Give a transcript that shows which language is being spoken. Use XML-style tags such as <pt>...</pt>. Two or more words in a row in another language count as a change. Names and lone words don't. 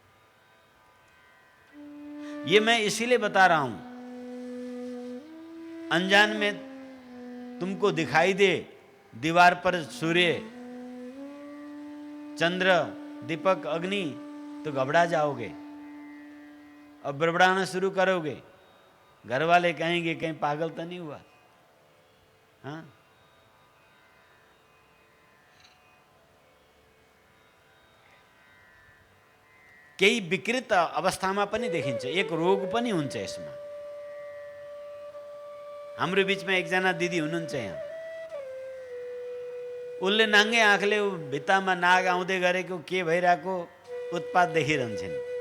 <hi>ये मैं इसीलिए बता रहा हूं, अनजान में तुमको दिखाई दे दीवार पर सूर्य, चंद्र, दीपक, अग्नि, तो घबरा जाओगे और बड़बड़ाना शुरू करोगे। घर वाले कहेंगे कहीं पागल तो नहीं हुआ। हाँ,</hi> <ne>केही विकृत अवस्थामा पनि देखिन्छ, एक रोग पनि हुन्छ यसमा। हाम्रो बीचमा एकजना दिदी हुनुहुन्छ यहाँ, उसले नाङ्गे आँखले भित्तामा नाग आउँदै गरेको के भइरहेको उत्पात देखिरहन्छन्।</ne>